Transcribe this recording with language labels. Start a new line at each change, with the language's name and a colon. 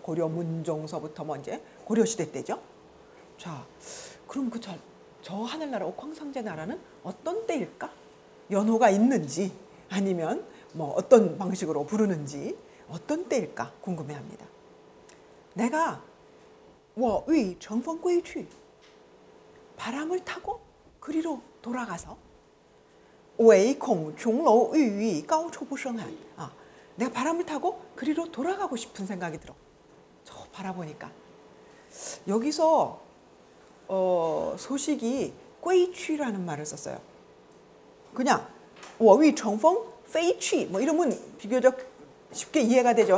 Korean: 고려 문종서부터 먼저 고려시대 때죠. 자, 그럼 저 하늘나라 옥황상제 나라는 어떤 때일까? 연호가 있는지 아니면 뭐 어떤 방식으로 부르는지 어떤 때일까 궁금해합니다. 내가
Chinese: 我欲乘风归去
Korean: 바람을 타고 그리로 돌아가서
Chinese: 唯恐琼楼玉宇高处不胜寒.
Korean: 내가 바람을 타고 그리로 돌아가고 싶은 생각이 들어. 저 바라보니까 여기서 소식이 归去라는 말을 썼어요. 그냥
Chinese: 我欲乘风飞去
Korean: 뭐 이러면 비교적 쉽게 이해가 되죠.